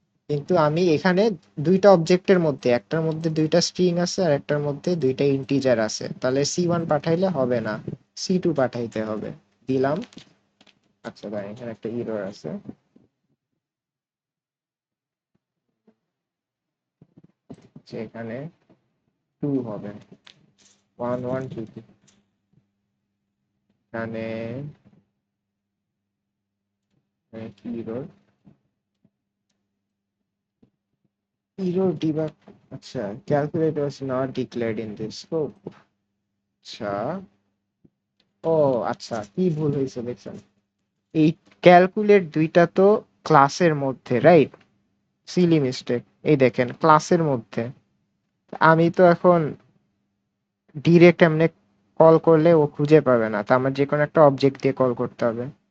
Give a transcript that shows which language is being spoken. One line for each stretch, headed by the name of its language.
Bangla: কিন্তু আমি এখানে দুইটা অবজেক্টের মধ্যে, একটার মধ্যে দুইটা স্ট্রিং আছে আর একটার মধ্যে দুইটা ইন্টিজার আছে, তাহলে C1 পাঠাইলে হবে না, C2 পাঠাইতে হবে। দিলাম। আচ্ছা ভাই, এখানে একটা ইরর আছে, যে এখানে 2 হবে, 1 1 2 2। এখানে কি ইরর,
English: error debug,
Bangla: আচ্ছা,
English: calculate was not declared in this scope।
Bangla: আচ্ছা, ও আচ্ছা, কি ভুল হয়েছে দেখছেন, এই ক্যালকুলেট দুইটা তো ক্লাসের মধ্যে, রাইট? সিলি মিস্টেক, এই দেখেন ক্লাসের মধ্যে, আমি তো এখন ডিরেক্ট এমনি কল করলে ও খুঁজে পাবে না, তো আমার যে কোনো একটা অবজেক্ট দিয়ে কল করতে হবে।